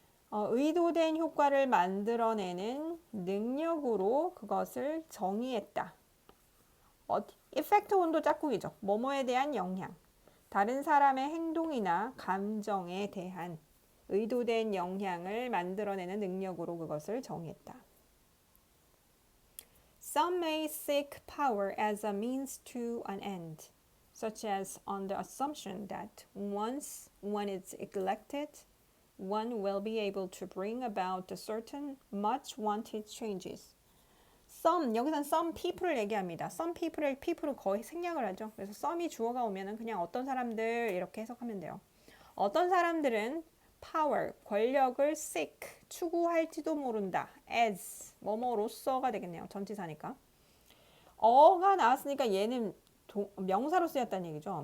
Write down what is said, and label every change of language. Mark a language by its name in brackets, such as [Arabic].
[Korean] 의도된 효과를 만들어내는 능력으로 그것을 정의했다. 이펙트 온도 짝꿍이죠. 뭐뭐에 대한 영향. 다른 사람의 행동이나 감정에 대한 의도된 영향을 만들어내는 능력으로 그것을 정의했다. [English] Some may seek power as a means to an end, such as on the assumption that once one is elected, one will be able to bring about certain much wanted changes. [Korean] 여기서는 [English] some people [Korean] 을 얘기합니다. some people을 거의 생략을 하죠. 그래서 some이 주어가 오면은 그냥 어떤 사람들 이렇게 해석하면 돼요. 어떤 사람들은 power, 권력을 seek, 추구할지도 모른다. as, 뭐뭐로서가 되겠네요. 전치사니까. 어가 나왔으니까 얘는 명사로 쓰였다는 얘기죠.